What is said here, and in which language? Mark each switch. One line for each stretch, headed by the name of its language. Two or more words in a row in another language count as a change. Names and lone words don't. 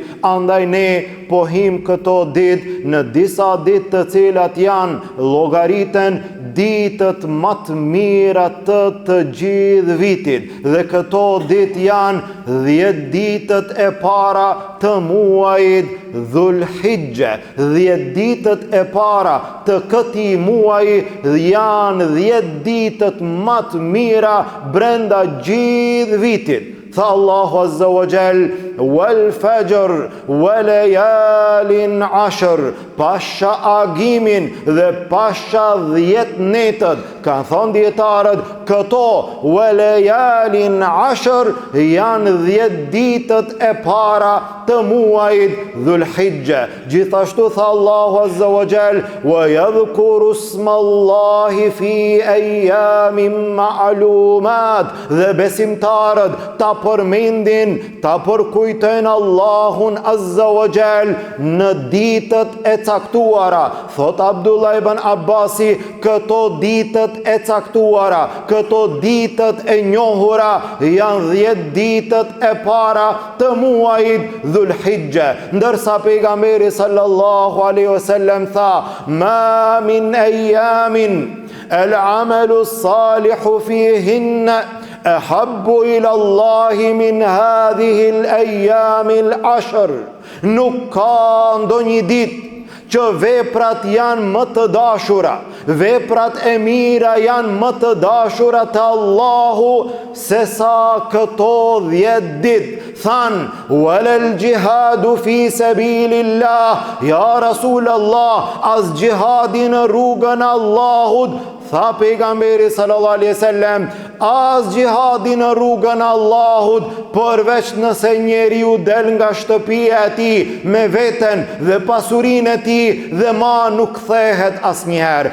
Albanian: Andaj ne pohim këto ditë në disa ditë të cilat janë llogariten ditët më të mira të gjithë vitit, dhe këto ditë janë 10 ditët e para të muajit Dhul-Hijja. 10 ditët e para të këtij muaji janë 10 ditët më të mira brenda gjithë vitit. Tha Allahu
Arabic: عز وجل: "والفجر وليال عشر."
Albanian: Pasha agimin dhe pasha 10 netët, kanë thonë dietarët, këto
Arabic: وليال عشر
Albanian: janë 10 ditët e para të muajit Dhul-Hijja. Gjithashtu tha Allahu
Arabic: عز وجل: "ويذكروا اسم الله في أيام معلومات."
Albanian: Dhe besimtarët ta përmendin, ta përkujtojnë Allahun
Arabic: عز وجل
Albanian: në ditët e caktuara. Thot Abdullah ibn Abbasi, këto ditët e caktuara, këto ditët e njohura janë 10 ditët e para të muajit Dhul-Hijja. Ndërsa pejgamberi
Arabic: صلى الله عليه وسلم tha: "ما من أيام العمل الصالح فيهن أحب إلى الله من هذه الأيام العشر."
Albanian: Nuk ka ndonjë ditë që veprat janë më të dashura, veprat e mira janë më të dashura te Allahu se sa këto 10 ditë. Than,
Arabic: ولا الجهاد في سبيل الله، يا رسول الله,
Albanian: as gjihadi në rrugën e Allahut. Tha pejgamberi
Arabic: صلى الله عليه وسلم,
Albanian: as gjihadi në rrugën e Allahut, përveç nëse njeriu del nga shtëpia e tij me veten dhe pasurinë e tij dhe ma nuk kthehet asnjëherë.